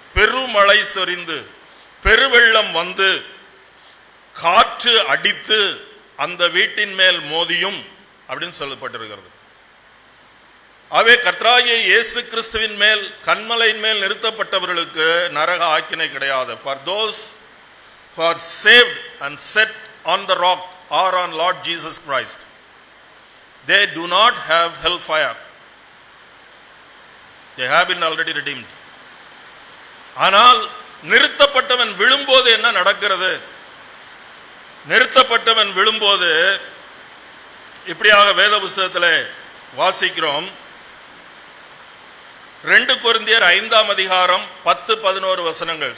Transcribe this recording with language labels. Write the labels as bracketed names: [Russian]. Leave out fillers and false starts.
[Tamil] பெருமழை சொரிந்து பெருவெள்ளம் வந்து காற்று அடித்து அந்த வீட்டின் மேல் மோதியும் அப்படின்னு சொல்லப்பட்டிருக்கிறது. ஆகவே கர்த்தராகிய இயேசு கிறிஸ்துவின் மேல் கன்மலையின் மேல் நிறுத்தப்பட்டவர்களுக்கு நரக ஆக்கினை கிடையாது. [English] For those who are saved and set on the rock or on Lord Jesus Christ, they do not have hellfire. They have been already redeemed. [Tamil] ஆனால் நிறுத்தப்பட்டவன் விழும்போது என்ன நடக்கிறது? நிறுத்தப்பட்டவன் விழும்போது இப்படியாக வேத புஸ்தகத்தில் வாசிக்கிறோம். 2 கொரிந்தியர் 5ஆம் அதிகாரம் 10-11 வசனங்கள்.